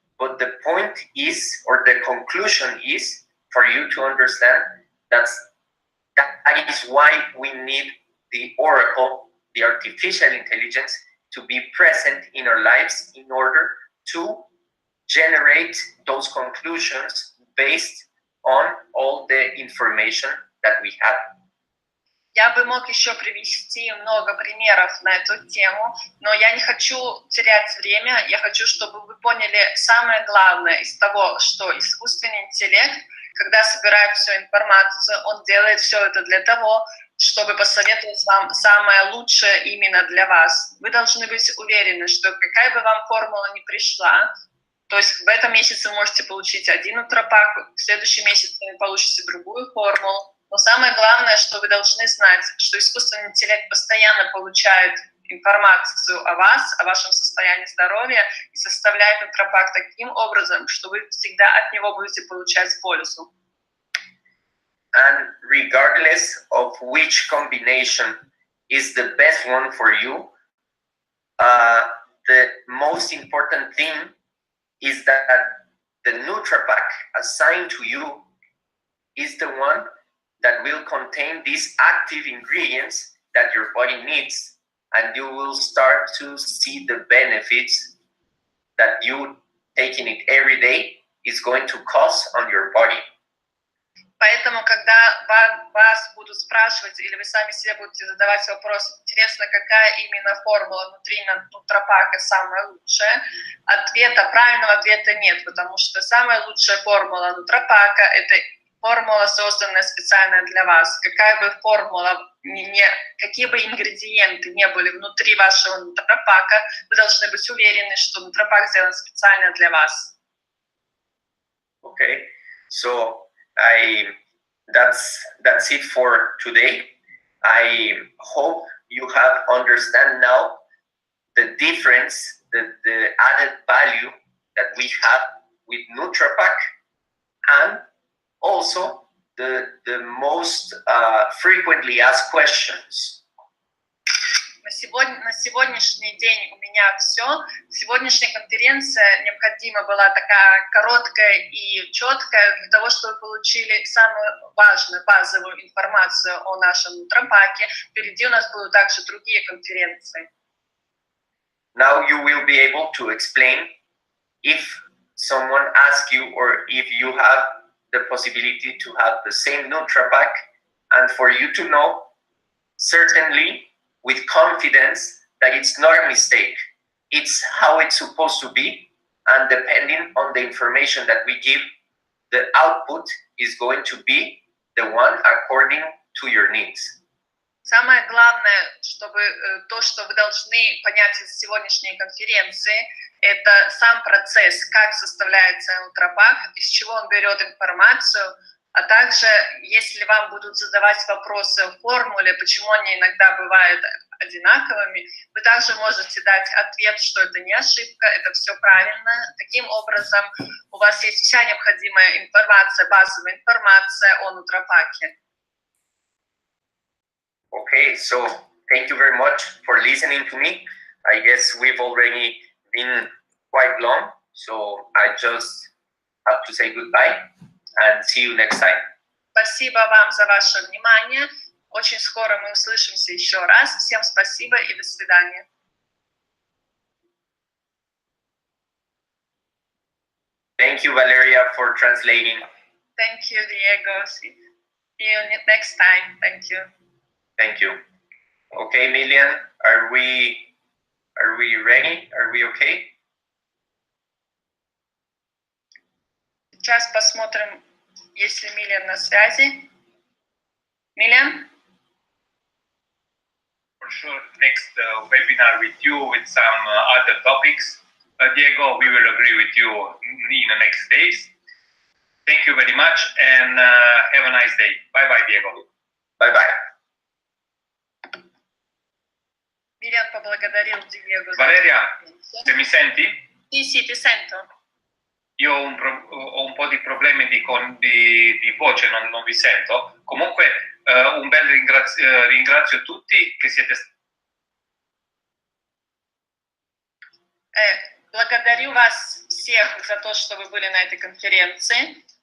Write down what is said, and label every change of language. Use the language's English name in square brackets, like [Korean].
[English] But the point is, or the conclusion is, for you to understand that is why we need the oracle, the artificial intelligence, to be present in our lives in order to generate those conclusions based on all the information that we have. [Russian] Я бы мог еще привести много примеров на эту тему, но я не хочу терять время, я хочу, чтобы вы поняли самое главное из того, что искусственный интеллект, когда собирает всю информацию, он делает все это для того, чтобы посоветовать вам самое лучшее именно для вас. Вы должны быть уверены, что какая бы вам формула ни пришла, то есть в этом месяце вы можете получить один NutraPak, в следующем месяце вы получите другую формулу. Но самое главное, что вы должны знать, что искусственный интеллект постоянно получает информацию о вас, о вашем состоянии здоровья и составляет NutraPak таким образом, что вы всегда от него будете получать пользу. [English] And regardless of which combination is the best one for you, the most important thing is that the NutraPak assigned to you is the one that will contain these active ingredients that your body needs, and you will start to see the benefits that you taking it every day is going to cause on your body. [Russian] Поэтому, когда вас будут спрашивать, или вы сами себе будете задавать вопрос, интересно, какая именно формула внутри NutraPak самая лучшая, правильного ответа нет, потому что самая лучшая формула NutraPak – это формула, созданная специально для вас. Какая бы формула, какие бы ингредиенты не были внутри вашего NutraPak, вы должны быть уверены, что NutraPak сделан специально для вас. [English] Okay, so that's it for today. I hope you have understand now the difference, the added value that we have with NutraPak, and also the most frequently asked questions. [Russian] На сегодняшний день у меня все. Сегодняшняя конференция необходима была такая короткая и четкая для того, чтобы вы получили самую важную базовую информацию о нашем NutraPak. Впереди у нас будут также другие конференции. [English] Now you will be able to explain if someone asks you or if you have the possibility to have the same NutraPak, and for you to know certainly with confidence that it's not a mistake. It's how it's supposed to be, and depending on the information that we give, the output is going to be the one according to your needs. [Russian] Самое главное, то, что вы должны понять из сегодняшней конференции, это сам процесс, как составляется NutraPak, из чего он берет информацию, а также, если вам будут задавать вопросы о формуле, почему они иногда бывают одинаковыми, вы также можете дать ответ, что это не ошибка, это все правильно. Таким образом, у вас есть вся необходимая информация, базовая информация о NutraPak. [English] Okay, so thank you very much for listening to me. I guess we've already been quite long, so I just have to say goodbye and see you next time. [Russian] Спасибо вам за ваше внимание. Очень скоро мы услышимся еще раз. Всем спасибо и до свидания. [English] Thank you, Valeria, for translating. Thank you, Diego. See you next time. Thank you. Thank you. Okay, Milian, are we ready? Are we okay? [Russian] Сейчас посмотрим, есть ли Милен на связи. Милен? [English] For sure, next webinar with you with some other topics. Diego, we will agree with you in the next days. Thank you very much and have a nice day. Bye-bye, Diego. Bye-bye. [Russian] Милен поблагодарил Диего. [Italian] Valeria, se mi senti? Sì, ti sento. Io ho un po' di problemi di voce, non vi sento. Comunque un bel ringrazio tutti che siete stati. [Russian] Благодарю вас всех за то, что вы были на этой конференции.